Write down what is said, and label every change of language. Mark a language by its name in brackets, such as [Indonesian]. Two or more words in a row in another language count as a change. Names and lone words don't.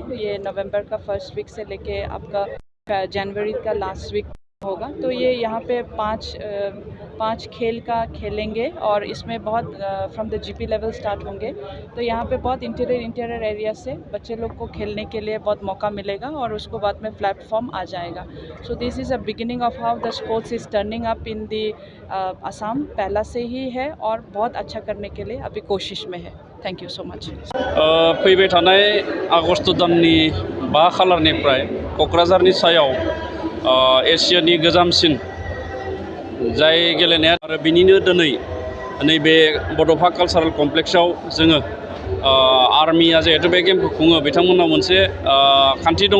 [Hindi] ये नवंबर का [English] first week [Hindi] से लेके आपका जनवरी का [English] last week [Hindi] होगा। तो ये यहाँ पे पाँच खेल का खेलेंगे और इसमें बहुत [English] from the GP level [Hindi] स्टार्ट होंगे। तो यहाँ पे बहुत [English] interior area [Hindi] से बच्चे लोग को खेलने के लिए बहुत मौका मिलेगा और उसको बाद में प्लेटफॉर्म आ जाएगा। [English] so this is a beginning of how the sports is turning up in the Assam. [Hindi] पहला से ही है और बहुत अच्छा करने के लिए अभी कोशिश में है। [English] thank you so much. [Bodo] फैबाय थानाय आगस्ट दाननि 5 खालारनिफ्राय क'क्राझारनि सायाव एसियानि गोजामसिन जाय गेलेनाया आरो बिनिनो दिनै नैबे बड'फा कालचारेल कमप्लेक्सआव जोङो आर्मिया जिहेतु बे गेमखौ खुङो, बिथांमोननाव मोनसे खान्थि दङ।